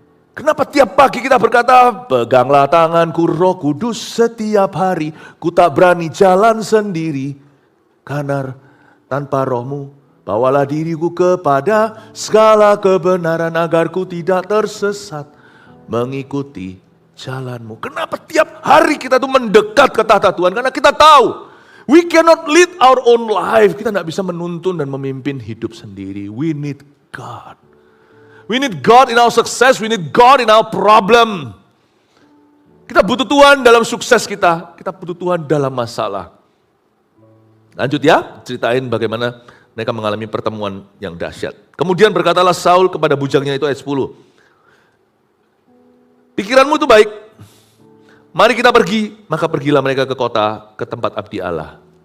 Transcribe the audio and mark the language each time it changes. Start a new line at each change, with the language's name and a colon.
Indonesian: Kenapa tiap pagi kita berkata, peganglah tanganku Roh Kudus setiap hari, ku tak berani jalan sendiri, karena tanpa rohmu, bawalah diriku kepada segala kebenaran agar ku tidak tersesat, mengikuti jalanmu. Kenapa tiap hari kita tuh mendekat ke tahta Tuhan? Karena kita tahu,
English: we cannot lead our own life,
Indonesian: kita tidak bisa menuntun dan memimpin hidup sendiri,
English: we need God. We need God in our success, we need God in our problem.
Indonesian: Kita butuh Tuhan dalam sukses kita butuh Tuhan dalam masalah. Lanjut ya, ceritain bagaimana mereka mengalami pertemuan yang dahsyat. Kemudian berkatalah Saul kepada bujangnya itu ayat 10. Pikiranmu itu baik, mari kita pergi, maka pergilah mereka ke kota, ke tempat abdi Allah.